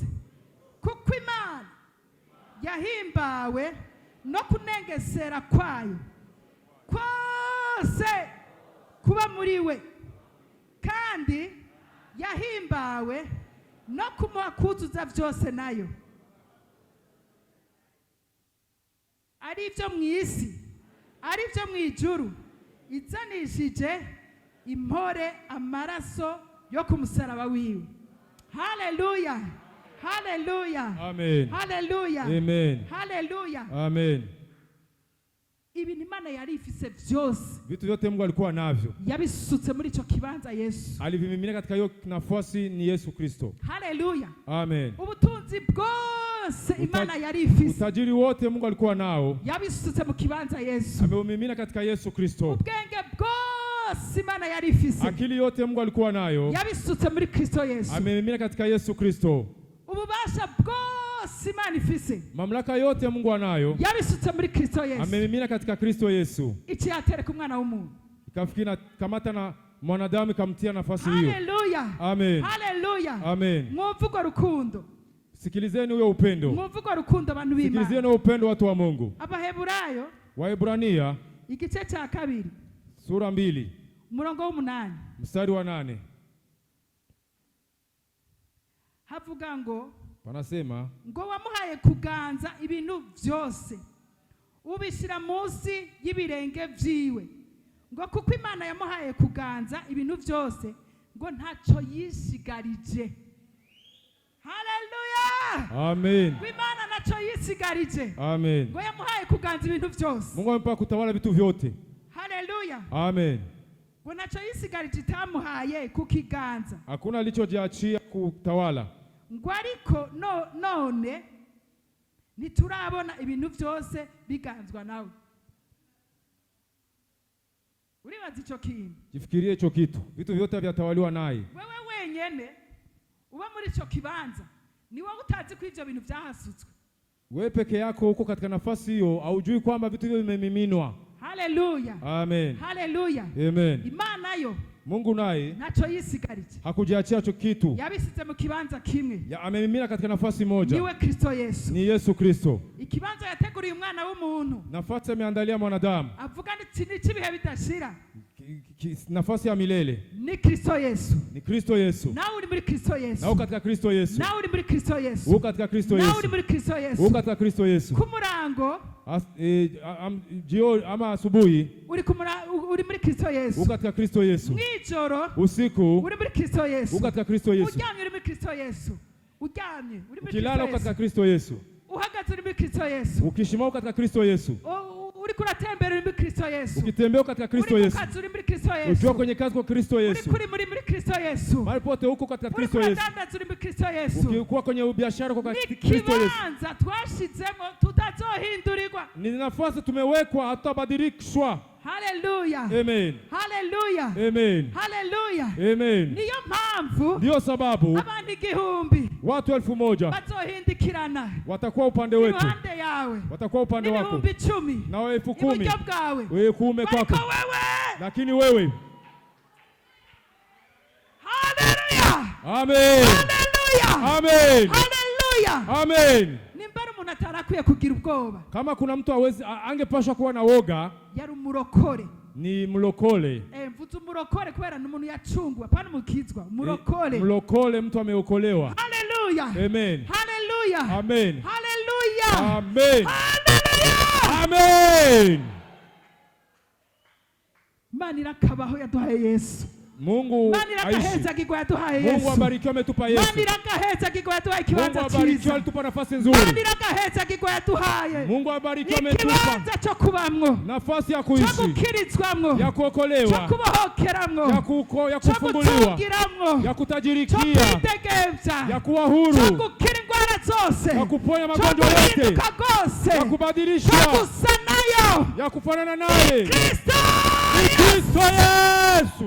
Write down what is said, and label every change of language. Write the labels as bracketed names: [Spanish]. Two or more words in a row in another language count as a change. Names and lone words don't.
[Rundi] Kuko Imana yahimbawe no kunengesera kwayo kwose kuba muri we, kandi yahimbawe no kumuha kuzuza byose nayo, ari ibyo mu isi, ari ibyo mu ijuru, izanishije impore amaraso yo ku musaraba wiwe. Haleluya. Haleluya. Amen. Haleluya. Amen. Haleluya. Amen. Ibintu Imana yari ifise byose, [Swahili] vitu vyote Mungu alikuwa navyo, [Rundi] yabisutse muri ico kibanza Yesu. [Swahili] Alivimimina katika hiyo nafasi ni Yesu Kristo. Haleluya. Amen. [Rundi] Ubutunzi bwose Imana yari ifise, [Swahili] utajiri wote Mungu alikuwa nao, [Rundi] yabisutse mu kibanza Yesu. [Swahili] Amemimina katika Yesu Kristo. [Rundi] Ubwenge bwose Imana yari ifise, [Swahili] akili yote Mungu alikuwa nayo, [Rundi] yabisutse muri Kristo Yesu. [Swahili] Amemimina katika Yesu Kristo. [Rundi] Ububasha bwose Imana ifise, [Swahili] mamlaka yote Mungu anayo, [Rundi] yabisutse muri Kristo Yesu. [Swahili] Amemimina katika Kristo Yesu. [Rundi] Iki yatereka umwana w'umuntu, [Swahili] ikafikina kamata na mwanadamu kamtia nafasi hiyo. Haleluya. Amen. Haleluya. Amen. [Rundi] Mwumvugo rukundo, [Swahili] sikilizeni huyo upendo. [Rundi] Mwumvugo rukundo abantu b'Imana, [Swahili] sikilizeni upendo watu wa Mungu. [Rundi] Abaheburayo, [Swahili] Waebrania [Rundi] igice cya 2 [Swahili] sura 2 [Rundi] umurongo w'8 [Swahili] mstari wa 8 [Rundi] havuga ngo, [Swahili] Wanasema [Rundi] ngo wamuhaye kuganza ibintu byose ubishyira munsi y'ibirenge vyiwe, ngo kuko Imana yamuhaye kuganza ibintu byose ngo ntacyo yisigarije. Haleluya, amen. Imana ntacyo yisigarije, Amen. ngo yamuhaye kuganza ibintu byose. [Swahili] Mungu amempa kutawala vitu vyote. Haleluya, Amen. [Rundi] ngo ntacyo yisigarije itamuhaye kukiganza. [Swahili] Hakuna alichojiachia kutawala. [Rundi] Ngo ariko none ntiturabona ibintu byose biganzwa nawe. Uribaza icyo kintu? [Swahili] Jifikirie hicho kitu. Vitu vyote vyatawaliwa naye. [Rundi] Wewe wenyene uba muri icyo kibanza ni wowe utazi ko ivyo bintu byahasutswe. [Swahili] Wewe peke yako huko katika nafasi hiyo haujui kwamba vitu hivyo vimemiminwa. Haleluya, Amen. haleluya, Amen. [Rundi] Imana yo [Swahili] Mungu naye [Rundi] ntacyo yisigarije, [Swahili] hakujiachia hicho kitu. [Rundi] yabisize mu kibanza kimwe, [Swahili] Amemimina katika nafasi moja. [Rundi] niwe Kristo Yesu. [Swahili] Ni Yesu Kristo. [Rundi] Ikibanza yateguriye umwana w'umuntu, [Swahili] Nafasi ameandalia mwanadamu. [Rundi] avuga ni ibihe bidashira, [Swahili] Nafasi ya milele [Rundi] ni Kristo Yesu. [Swahili] ni Kristo Yesu. [Rundi] Nawe uri muri Kristo Yesu, [Swahili] Na uko katika Kristo Yesu. [Rundi] nawe uri muri Kristo Yesu, [Swahili] Uko katika Kristo [Rundi] nawe [Swahili] Yesu. [Rundi] uri muri Kristo [Swahili] Uko Yesu. katika Kristo Yesu. [Rundi] Kumurango [Swahili] Jioni ama asubuhi [Rundi] uri muri Kristo Yesu, [Swahili] uko katika Kristo Yesu. [Rundi] mwijoro [Swahili] Usiku [Rundi] uri muri Kristo Yesu, [Swahili] uko katika Kristo Yesu. [Rundi] uryamye uri muri Kristo Yesu, uryamye uri muri [Swahili] Ukilala uko Kristo katika Yesu, Kristo Yesu. [Rundi] uhagaze uri muri Kristo Yesu, [Swahili] Ukishimama katika Kristo Yesu. [Rundi] uri kuratembera uri muri Kristo Yesu, [Swahili] Ukitembea katika Kristo [Rundi] uri [Swahili] Yesu. [Rundi] kukazi uri muri Kristo Yesu, [Swahili] Ukiwa kwenye kazi kwa Kristo Yesu. [Rundi] uri muri Kristo Yesu, [Swahili] Mahali pote huko katika [Rundi] uri [Swahili] Kristo Yesu. [Rundi] kuradandaza uri muri Kristo Yesu. [Swahili] Ukikuwa kwenye biashara kwa [Rundi] Ni [Swahili] Kristo Yesu. [Rundi] kibanza twashizemo tutazohindurirwa. [Swahili] Ni nafasi tumewekwa hatutabadilishwa. Haleluya, Amen. haleluya, Amen. haleluya. Amen. [Rundi] Niyo mpamvu [Swahili] Ndio sababu [Rundi] abantu 1000 [Swahili] watu 1000 [Rundi] bazohindikirana [Swahili] watakuwa upande wetu. [Rundi] iruhande yawe, [Swahili] Watakuwa upande wako. [Rundi] n'ibihumbi 10 [Swahili] Na wewe 10,000 [Rundi] iburyo bwawe, [Swahili] wewe kuume kwako. [Rundi] ariko wewe. [Swahili] Lakini wewe. Haleluya, Amen. haleluya, Amen. haleluya. Amen. [Rundi] Nimbara umuntu atarakwiye kugira ubwoba, [Swahili] Kama kuna mtu angepashwa kuwa na woga [Rundi] yari umurokore. [Swahili] ni mlokole. [Rundi] Mvuze umurokore kubera n'umuntu yacungwa, apana umukizwa. Umurokore. [Swahili] Mlokole, mtu ameokolewa. Haleluya. Amen. Haleluya. Amen. Haleluya. Amen. Haleluya. Amen. [Rundi] Imana irakabaho yaduhaye Yesu. [Swahili] Mungu [Rundi] Imana irakaheza kigwa yaduhaye Yesu. [Swahili] Mungu abarikiwe ametupa Yesu. [Rundi] Imana irakaheza kigwa yaduhaye [Swahili] Mungu [Rundi] kibanza [Swahili] abarikiwe [Rundi] cyiza. [Swahili] alitupa nafasi nzuri. [Rundi] Imana irakaheza kigwa yaduhaye. [Swahili] Mungu abarikiwe [Rundi] Ni [Swahili] ametupa [Rundi] kibanza cyo kubamwo, [Swahili] nafasi ya [Rundi] cyo [Swahili] kuishi, [Rundi] gukirizwamwo, [Swahili] ya [Rundi] cyo [Swahili] kuokolewa, [Rundi] kubohokeramwo, [Swahili] ya [Rundi] cyo [Swahili] kufunguliwa, [Rundi] gutungiramwo, [Swahili] ya [Rundi] cyo [Swahili] kutajirikia, [Rundi] kwitegevya, [Swahili] ya kuwa [Rundi] cyo [Swahili] huru, [Rundi] gukira indwara zose, [Swahili] ya kuponya [Rundi] cyo [Swahili] magonjwa yote, [Rundi] guhinduka rwose, [Swahili] ya [Rundi] cyo [Swahili] kubadilishwa, [Rundi] gusa nayo. [Swahili] ya kufanana naye. Kristo Kristo Yesu.